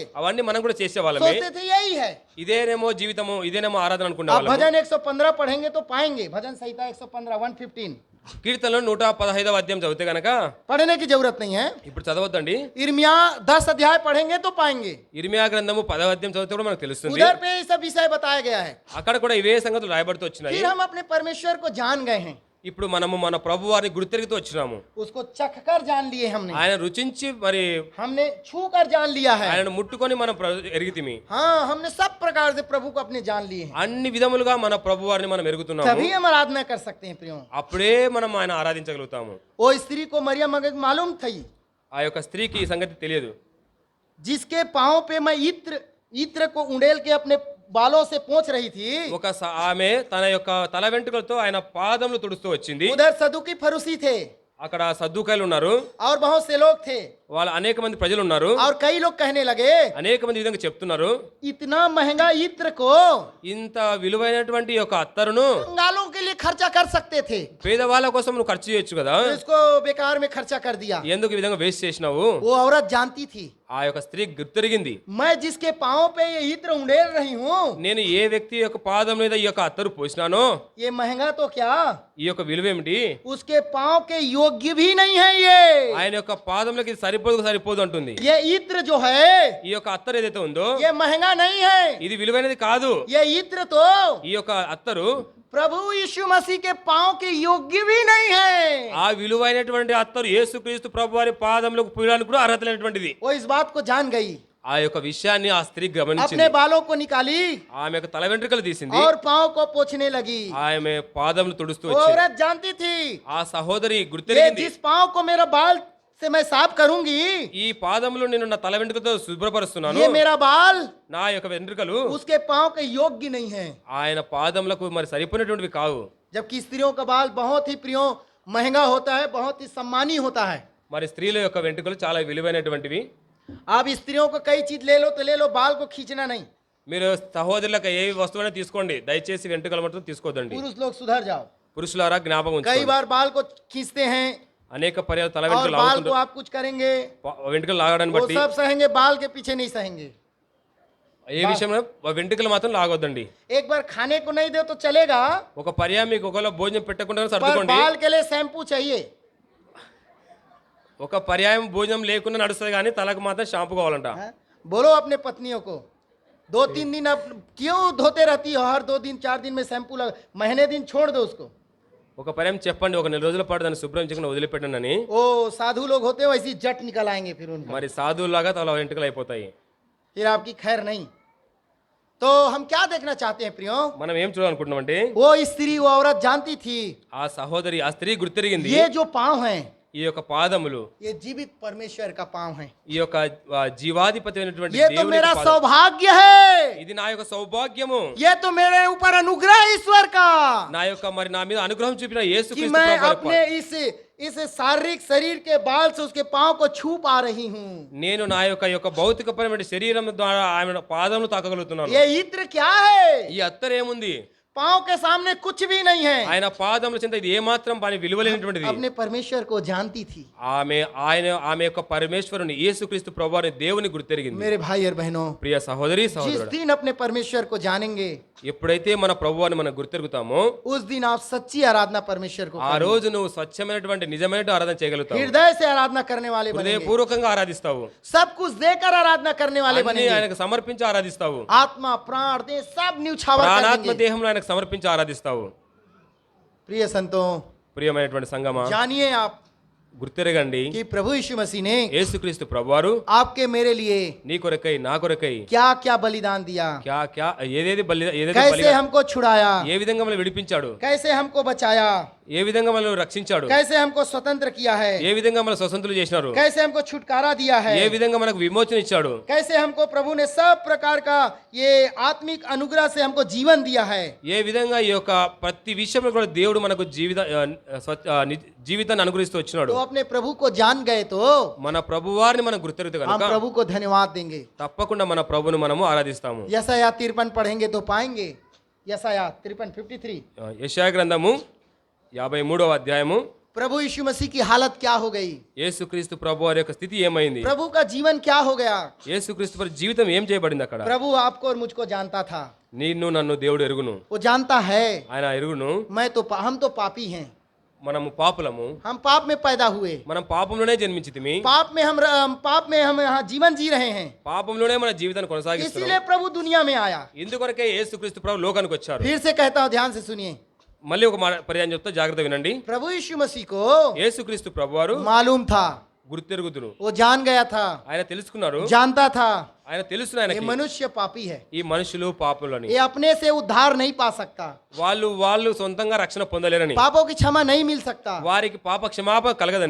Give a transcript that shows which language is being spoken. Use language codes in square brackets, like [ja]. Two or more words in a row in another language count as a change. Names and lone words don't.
[te] అవన్నీ మనం కూడా చేసేవాళ్ళమే. [hi] सोचते थे यही है। [te] ఇదేనేమో జీవితము, ఇదేనేమో ఆరాధన [hi] आप [te] అనుకునేవాళ్ళం. [hi] भजन 115 पढ़ेंगे तो पाएंगे, भजन संहिता 115 115 [te] కీర్తనలో 115వ అధ్యాయం చదివితే గనక [hi] पढ़ने की जरूरत नहीं है। [te] ఇప్పుడు చదవద్దండి. [hi] इर्मिया 10 अध्याय पढ़ेंगे तो पाएंगे, [te] ఇర్మియా గ్రంథము 10వ అధ్యాయం చదివితే కూడా మనకు తెలుస్తుంది. [hi] उधर पे ये सब विषय बताया गया है। [te] అక్కడ కూడా ఇవే సంగతులు రాయబడుతూ వచ్చినాయి. [hi] फिर हम अपने परमेश्वर को जान गए हैं, [te] ఇప్పుడు మనము మన ప్రభు వారిని గుర్తెరుగుతూ వచ్చినాము. [hi] उसको चख कर जान लिए हमने, [te] ఆయన రుచించి మరి [hi] हमने छू कर जान लिया है। [te] ఆయనను ముట్టుకొని మనం ఎరిగితిమి. [hi] हाँ, हमने सब प्रकार से प्रभु को अपने जान लिए हैं, [te] అన్ని విధములుగా మన ప్రభు వారిని మనం ఎరుగుతున్నాము. [hi] तभी हम आराधना कर सकते हैं प्रियो। [te] అప్పుడే మనం ఆయన ఆరాధించగలుగుతాము. [hi] वो स्त्री को मरियम मगज मालूम थी, [te] ఆ యొక్క స్త్రీకి ఈ సంగతి తెలియదు. [hi] जिसके पाँव पे मैं इत्र को उंडेल के अपने बालों से पोंछ रही थी, [te] ఆమె తన యొక్క తల వెంట్రుకలతో ఆయన పాదములు తుడుస్తూ వచ్చింది. [hi] उधर सदुकी फरूसी थे [te] అక్కడ సద్దుకాయలు ఉన్నారు, [hi] और बहुत से लोग थे, [te] వాళ్ళ అనేక మంది ప్రజలు ఉన్నారు. [hi] और కई लोग कहने लगे, [te] అనేక మంది ఈ విధంగా చెప్తున్నారు, [hi] इतना महंगा इत्र को [te] ఇంత విలువైనటువంటి యొక్క అత్తరును [hi] कंगालों के लिए खर्चा कर सकते थे, [te] పేదవాళ్ళ కోసం నువ్వు ఖర్చు చేయొచ్చు కదా, [hi] तो इसको बेकार में खर्चा कर दिया। [te] ఎందుకు ఈ విధంగా వేస్ట్ చేసినావు? [hi] वो औरत जानती थी, [te] ఆ యొక్క స్త్రీ గుర్తెరిగింది, [hi] मैं जिसके पाँव पे ये इत्र उंडेल रही हूँ, [te] నేను ఏ వ్యక్తి యొక్క పాదం మీద ఈ యొక్క అత్తరు పోసినానో [hi] ये महंगा तो क्या, [te] ఈ యొక్క విలువేమిటి, [hi] उसके पाँव के योग्य भी नहीं है ये। [te] ఆయన యొక్క పాదములకి ఇది సరిపోదు అంటుంది. [hi] ये इत्र जो है [te] ఈ యొక్క అత్తరు ఏదైతే ఉందో [hi] ये महंगा नहीं है, [te] ఇది విలువైనది కాదు. [hi] ये इत्र तो [te] ఈ యొక్క అత్తరు [hi] प्रभु यीशु मसीह के पाँव के योग्य भी नहीं है। [te] ఆ విలువైనటువంటి అత్తరు యేసుక్రీస్తు ప్రభు వారి పాదములకు పూయడానికి కూడా అర్హత లేనటువంటిది. [hi] वो इस बात को जान गई, [te] ఆ యొక్క విషయాన్ని ఆ స్త్రీ [hi] अपने [te] గమనించింది. [hi] बालों को निकाली [te] ఆమె యొక్క తల వెంట్రుకలు తీసింది, [hi] और पाँव को पोंछने लगी। [te] ఆమె పాదములు తుడుస్తూ [hi] वो [te] వచ్చింది. [hi] औरत जानती थी, [te] ఆ సహోదరి [hi] ये [te] గుర్తెరిగింది, [hi] जिस पाँव को मेरा बाल से मैं साफ करूंगी, [te] ఈ పాదములు నేను నా తల వెంట్రుకతో శుభ్రపరుస్తున్నాను, [hi] ये मेरा बाल [te] నా యొక్క వెంట్రుకలు [hi] उसके पाँव के योग्य नहीं है। [te] ఆయన పాదములకు మరి సరిపోయినటువంటివి కావు. [hi] जबकि स्त्रियों का बाल बहुत ही प्रियो महंगा होता है, बहुत ही सम्मानी होता है। [te] మరి స్త్రీల యొక్క వెంట్రుకలు చాలా విలువైనటువంటివి. [hi] आप स्त्रियों को कई चीज ले लो तो ले लो, बाल को खींचना नहीं। [te] మీరు సహోదరులకు ఏ వస్తువైనా తీసుకోండి, దయచేసి వెంట్రుకలు మాత్రం తీసుకోవద్దండి. [hi] पुरुष लोग सुधर जाओ, [te] పురుషులారా జ్ఞాపకం [hi] कई [te] ఉంచుకోండి. [hi] बार बाल को खींचते हैं [te] అనేక పర్యాలు తల [hi] और [te] వెంట్రుకలు [hi] बाल को [te] లాగుతుంటారు. [hi] आप कुछ करेंगे, [te] వెంట్రుకలు లాగడాన్ని [hi] वो [te] బట్టి [hi] सब सहेंगे, बाल के पीछे नहीं सहेंगे। [te] ఏ విషయంలో వెంట్రుకలు మాత్రం లాగొద్దండి. [hi] एक बार खाने को नहीं दो तो चलेगा, [te] ఒక పర్యాయం మీకు ఒకవేళ భోజనం పెట్టకుండా [hi] पर [te] సర్దుకోండి. [hi] बाल के लिए शैम्पू चाहिए। [te] ఒక పర్యాయం భోజనం లేకుండా నడుస్తుంది కానీ తలకు మాత్రం షాంపూ కావాలంట. [hi] हाँ? बोलो अपने पत्नियों को, 2-3 दिन अब क्यों धोते रहती हो, हर 2 दिन 4 दिन में शैम्पू लगा, महीने दिन छोड़ दो उसको। [te] ఒక పర్యాయం చెప్పండి, ఒక నెల రోజుల పాటు దాన్ని శుభ్రం చేయకుండా వదిలిపెట్టండి. [hi] ओ साधु लोग होते हैं वैसी जट निकल आएंगे फिर उनका, [te] మరి సాధువులాగా తల వెంట్రుకలు అయిపోతాయి. [hi] फिर आपकी खैर नहीं। तो हम क्या देखना चाहते हैं प्रियो, [te] మనం ఏం చూడాలనుకుంటున్నామంటే [hi] वो स्त्री वो औरत जानती थी, [te] ఆ సహోదరి ఆ స్త్రీ గుర్తెరిగింది, [hi] ये जो पाँव हैं [te] ఈ యొక్క పాదములు [hi] ये जीवित परमेश्वर का पाँव है, [te] ఈ యొక్క జీవాధిపతి అయినటువంటి [hi] ये तो [te] దేవుని [hi] मेरा [te] యొక్క పాదం. [hi] सौभाग्य है, [te] ఇది నా యొక్క సౌభాగ్యము, [hi] ये तो मेरे ऊपर अनुग्रह ईश्वर का, [te] నా యొక్క మరి నా మీద అనుగ్రహం చూపిన [hi] कि [te] యేసుక్రీస్తు [hi] मैं [te] ప్రభువు యొక్క [hi] अपने इस शारीरिक शरीर के बाल से उसके पाँव को छू पा रही हूँ। [te] నేను నా యొక్క భౌతికపరమైన శరీరం ద్వారా ఆమె పాదములు తాకగలుగుతున్నాను. [hi] ये इत्र क्या है, [te] ఈ అత్తరు ఏముంది, [hi] पाँव के सामने कुछ भी नहीं है। [te] ఆయన పాదముల చింత ఇది ఏమాత్రం పని విలువలేనటువంటిది. [hi] अपने परमेश्वर को जानती थी। [te] ఆమె యొక్క పరమేశ్వరుని యేసుక్రీస్తు ప్రభువాని దేవుని గుర్తెరిగింది. [hi] मेरे भाई और बहनों, [te] ప్రియ సహోదరి [hi] जिस [te] సహోదరుడు, [hi] दिन अपने परमेश्वर को जानेंगे, [te] ఎప్పుడైతే మన ప్రభువాని మనం గుర్తెరుగుతామో [hi] उस दिन आप सच्ची आराधना परमेश्वर को [te] ఆ రోజు నువ్వు స్వచ్ఛమైనటువంటి నిజమైన ఆరాధన చేయగలుగుతావు. [hi] हृदय से आराधना करने वाले बनेंगे, [te] హృదయపూర్వకంగా ఆరాధిస్తావు, [hi] सब कुछ देकर आराधना करने वाले [te] అన్ని [hi] बनेंगे, [te] ఆయనకు సమర్పించి ఆరాధిస్తావు, [hi] आत्मा प्राण देह सब न्यूछावर कर [te] ప్రాణాత్మ [hi] देंगे। [te] దేహంలో ఆయనకు సమర్పించి ఆరాధిస్తావు. [hi] प्रिय संतों, [te] ప్రియమైనటువంటి సంగమా, [hi] जानिए आप [te] గుర్తెరగండి, [hi] कि प्रभु यीशु मसीह ने [te] యేసుక్రీస్తు ప్రభువారు [hi] आपके मेरे लिए [te] నీ కొరకై నా కొరకై [hi] क्या क्या बलिदान दिया, [te] ఏదేది [hi] कैसे [te] బలిగా [hi] हमको छुड़ाया, [te] ఏ విధంగా మనల్ని విడిపించాడు, [hi] कैसे हमको बचाया, [te] ఏ విధంగా మనల్ని రక్షించాడు, [hi] कैसे हमको स्वतंत्र किया है, [te] ఏ విధంగా మన స్వతంత్రులు చేసినారు, [hi] कैसे हमको छुटकारा दिया है, [te] ఏ విధంగా మనకు విమోచన ఇచ్చాడు, [hi] कैसे हमको प्रभु ने सब प्रकार का ये आत्मिक अनुग्रह से हमको जीवन दिया है। [te] ఏ విధంగా ఈ యొక్క ప్రతి విషయంలో కూడా దేవుడు మనకు జీవితాన్ని అనుగ్రహిస్తూ వచ్చినాడు. [hi] तो अपने प्रभु को जान गए तो [te] మన ప్రభువారిని మనం గుర్తెరిగితే [hi] हम [te] కనుక [hi] प्रभु को धन्यवाद देंगे। [te] తప్పకుండా మన ప్రభువును మనము ఆరాధిస్తాము. [hi] यशायाह 53 पढ़ेंगे तो पाएंगे। यशायाह 53 [te] యెషయా గ్రంథము 53వ అధ్యాయము. [hi] प्रभु यीशु मसीह की हालत क्या हो गई, [te] యేసుక్రీస్తు ప్రభు వారి యొక్క స్థితి ఏమైంది, [hi] प्रभु का जीवन क्या हो गया। [te] యేసుక్రీస్తు వారి జీవితం ఏం చేయబడింది అక్కడ. [hi] प्रभु आपको और मुझको जानता था, [te] నిన్ను నన్ను దేవుడు ఎరుగును, [hi] वो जानता है। [te] ఆయన ఎరుగును. [hi] हम तो पापी हैं, [te] మనము పాపులము, [hi] हम पाप में पैदा हुए, [te] మనం పాపంలోనే జన్మించితిమి, [hi] पाप में हम यहाँ जीवन जी रहे हैं, [te] పాపంలోనే మన జీవితాన్ని కొనసాగిస్తున్నాం. [hi] इसीलिए प्रभु दुनिया में आया। [te] ఇందుకొరకే యేసుక్రీస్తు ప్రభు లోకానికి వచ్చారు. [hi] फिर से कहता हूँ, ध्यान से सुनिए। [te] మళ్ళీ ఒక పర్యాయం చెప్తా, జాగ్రత్త వినండి. [hi] प्रभु यीशु मसीह को [te] యేసుక్రీస్తు ప్రభు వారు [hi] मालूम था, [te] గుర్తెరుగుదురు, [hi] वो जान गया था, [te] ఆయన తెలుసుకున్నారు, [hi] जानता था [te] ఆయన తెలుసు [hi] ये [te] ఆయనకి [hi] मनुष्य पापी है, [te] ఈ మనుషులు పాపులని, [hi] ये अपने से उद्धार नहीं पा सकता, [te] వాళ్ళు సొంతంగా రక్షణ పొందలేరని, [hi] पापों की क्षमा नहीं मिल सकता, [te] వారికి పాప క్షమాపణ కలగదని,